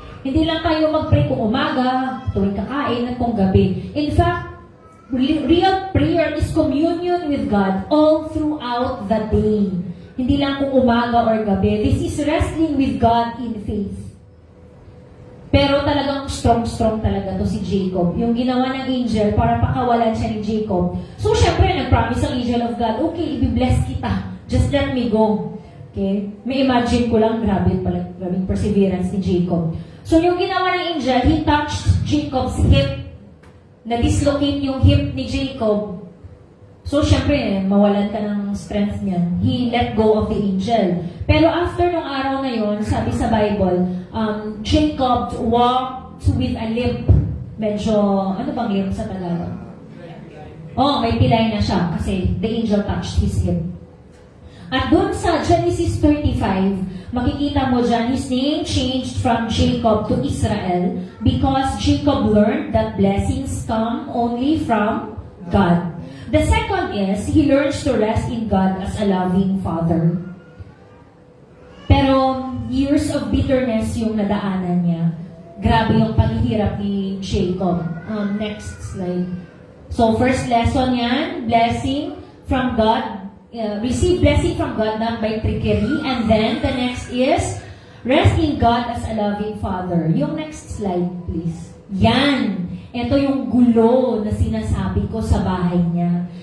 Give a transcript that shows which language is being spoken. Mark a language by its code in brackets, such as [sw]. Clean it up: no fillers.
[tl] Hindi lang tayo mag-pray kung umaga, tuwing kakain, at kung gabi. [en] In fact, real prayer is communion with God all throughout the day. [tl] Hindi lang kung umaga or gabi. [en] This is wrestling with God in faith. [tl] Pero talagang strong talaga to si Jacob. Yung ginawa ng angel para pakawalan siya ni Jacob. So, syempre, nag-promise ang angel of God, okay, i-bless kita. [en] Just let me go. [tl] Okay? May imagine ko lang, grabing perseverance ni Jacob. [en] So, [tl] yung ginawa ng angel, [en] he touched Jacob's hip. [tl] Na-dislocate yung hip ni Jacob. So, syempre, mawalan ka ng strength niyan. [en] He let go of the angel. [tl] Pero after nung araw na yon, sabi sa Bible, [en] Jacob walked with a limp. [tl] Medyo, ano bang limp sa Tagalog? [en] Oh, [tl] may pilay na siya kasi [en] the angel touched his hip. At dun sa Genesis 35, makikita mo dyan, his name changed from Jacob to Israel because Jacob learned that blessings come only from God. The second is, he learns to rest in God as a loving father. [tl] Pero, [en] years of bitterness [tl] yung nadaanan niya. Grabe yung paghihirap ni Jacob. Next slide. So, first lesson yan, blessing from God. [en] Receive blessing from God, not by trickery. And then, the next is, rest in God as a loving father. [tl] Yung next slide, please. Yan. Ito yung gulo na sinasabi ko sa bahay niya.